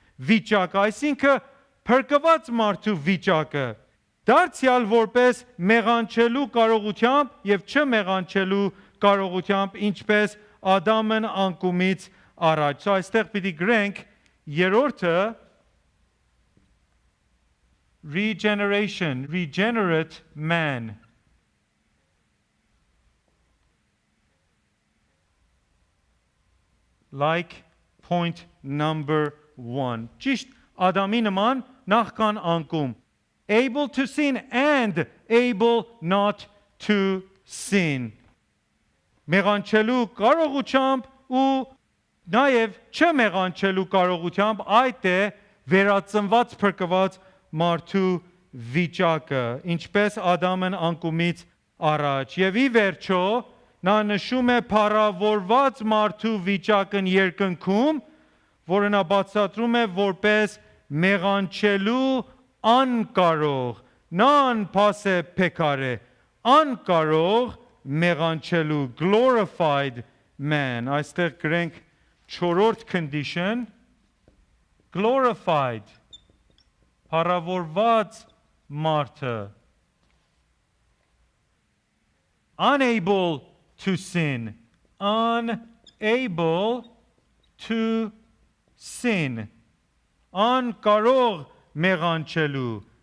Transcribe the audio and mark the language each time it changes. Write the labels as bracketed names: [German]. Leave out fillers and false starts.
[Armenian] վիճակը, այսինքն փրկված մարդու վիճակը, դարձյալ որպես մեղանչելու կարողությամբ եւ չմեղանչելու կարողությամբ, ինչպես Ադամն անկումից առաջ։ Այստեղ պիտի գրենք երրորդը [English] regeneration, regenerate man. Like point number 1. [Armenian] Ճիշտ Ադամի նման նախքան անկում. [English] Able to sin and able not to sin. [Armenian] Մեղանչելու կարողությամբ ու նաև չմեղանչելու կարողությամբ, այդ է վերածնված փրկված մարդու վիճակը, ինչպես Ադամն անկումից առաջ։ Եվ ի վերջո նա նշում է փառավորված մարդու վիճակն երկնքում, որը նա բացատրում է որպես մեղանչելու անկարող, [Latin] non passe peccare, [Armenian] անկարող մեղանչելու, [English] glorified man. [Armenian] Այստեղ գրենք չորրորդ [English] condition, glorified, [Armenian] փառավորված մարդը, [English] unable to sin, unable to sin, [Armenian] անկարող մեղանչելու.